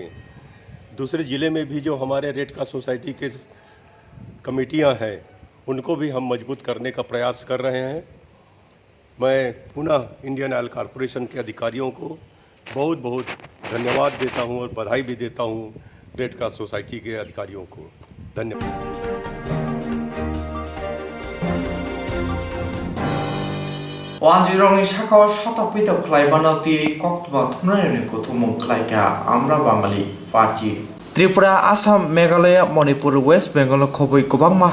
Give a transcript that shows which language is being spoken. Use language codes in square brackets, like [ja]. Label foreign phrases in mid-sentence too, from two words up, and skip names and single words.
[hi] दूसरे ज़िले में भी जो हमारे रेड क्रॉस सोसाइटी के कमेटियां हैं उनको भी हम मजबूत करने का प्रयास कर रहे हैं। मैं पुनः इंडियन ऑयल कॉरपोरेशन के अधिकारियों को बहुत बहुत धन्यवाद देता हूं और बधाई भी देता हूं रेड क्रॉस सोसाइटी के अधिकारियों को। धन्यवाद। [trp] Wanjirong ni sakao shatok pito klai banauti koktuma thumnani kuthumung klai ka amra bangali party Tripura, Assam, Meghalaya, Manipur, West Bengal khoboi kobangma